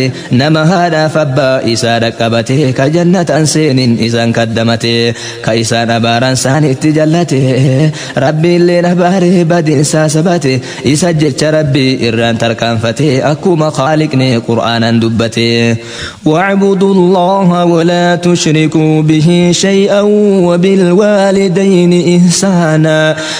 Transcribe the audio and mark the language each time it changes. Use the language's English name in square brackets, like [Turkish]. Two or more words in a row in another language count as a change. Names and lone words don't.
[Oromo] Nama haadhaaf abbaa isaa dhaqqabate, ka jannatan seenin isaan kaddamate, ka isaan abaaran isaan itti jallate. Rabbi illeen abaare badin isaa sabate, isa jecha Rabbi irraan tarkaanfate, akkuma Khaaliqni Qur'aanan dubbate. [Arabic] "واعبدوا الله ولا تشركوا به شيئا وبالوالدين إحسانا